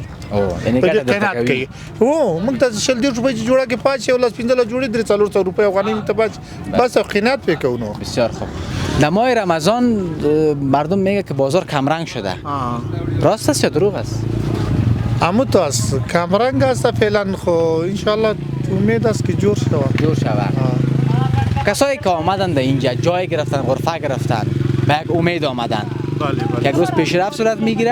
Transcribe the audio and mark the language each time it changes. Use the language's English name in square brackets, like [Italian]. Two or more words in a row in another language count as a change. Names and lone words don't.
[Pashto] او یعنی قناعت کوي او موږ ته شل ډیر شپې جوړه کې پاتې او لاس 15 جوړې 300 روپۍ افغانۍ ته بس [Persian] قناعت بکنو بسیار خوب در ماه رمضان مردم میگه که بازار کم رنگ شده راست است یا دروغ است اما تو است کمرنگ است فعلا خو [Arabic] ان شاء الله [Persian] امید است که جور شود. جور شود. کسایی که آمدن در اینجا جای گرفتن، غرفه گرفتن، به یک امید آمدن که یک روز پیشرفت صورت میگیره